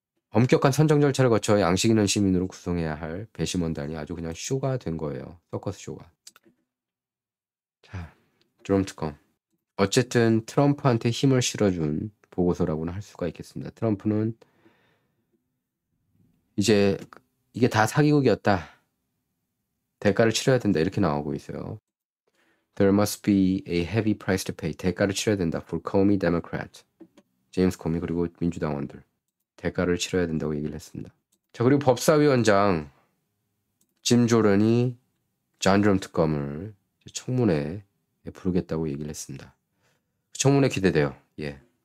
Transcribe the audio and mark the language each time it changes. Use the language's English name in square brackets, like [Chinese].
[Korean] 엄격한 선정 절차를 거쳐 양식 있는 시민으로 구성해야 할 배심원단이 아주 그냥 쇼가 된 거예요. 서커스 쇼가. 자, 드럼 특검. 어쨌든 트럼프한테 힘을 실어준 보고서라고는 할 수가 있겠습니다. 트럼프는 이제 이게 다 사기극이었다. 대가를 치러야 된다. 이렇게 나오고 있어요. [English] There must be a heavy price to pay. [Korean] 대가를 치러야 된다. [English] For Comey Democrat. [Korean] 제임스 코미 그리고 민주당원들. 대가를 치러야 된다고 얘기를 했습니다. 자, 그리고 법사위원장 짐 조런이 존 드럼 특검을 청문회에 부르겠다고 얘기를 했습니다. 청문회 기대돼요. 예.